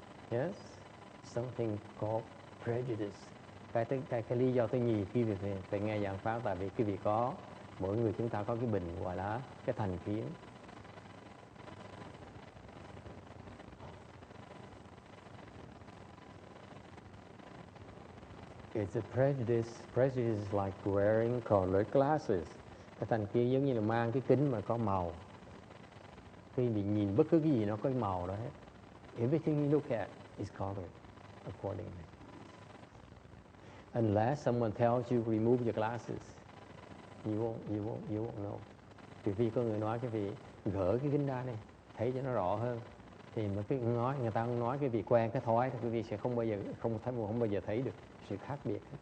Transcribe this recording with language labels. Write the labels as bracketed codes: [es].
[en] Yes, something called prejudice. [vi] Cái lý do thứ nhì khi việc này phải nghe giảng pháp, tại vì cái việc có mỗi người chúng ta có cái bình gọi là cái thành kiến. [en] It's a prejudice. Prejudice is like wearing colored glasses. [vi] Cái thành kiến giống như là mang cái kính mà có màu. Khi mình nhìn bất cứ cái gì nó có cái màu đó hết. [en] Everything you look at is colored accordingly. Unless someone tells you remove your glasses, you won't know. [vi] Trừ phi có người nói cái vị gỡ cái kính ra này, thấy cho nó rõ hơn. Thì mà cái nói người ta nói cái vị quen cái thói thì quý vị sẽ không bao giờ thấy được sự khác biệt.